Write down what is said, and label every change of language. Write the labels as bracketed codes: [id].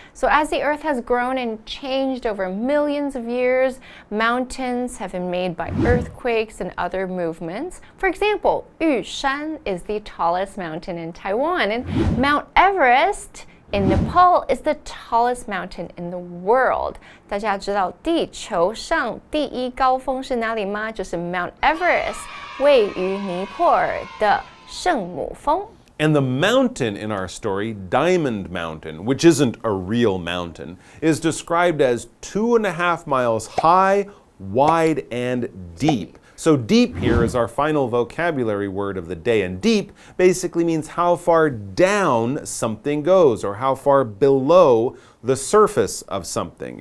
[en] So as the earth has grown and changed over millions of years, mountains have been made by earthquakes and other movements. For example, Yushan is the tallest mountain in Taiwan, and Mount Everest in Nepal is the tallest mountain in the world. [zh] 大家知道地球上第一高峰是哪里吗？就是 Mount Everest， 位于尼泊尔的圣母峰。 [en] And the mountain in our story, Diamond Mountain, which isn't a real mountain, is described as 2.5 miles high, wide, and deep. So deep here is our final vocabulary word of the day, and deep basically means how far down something goes or how far below the surface of something.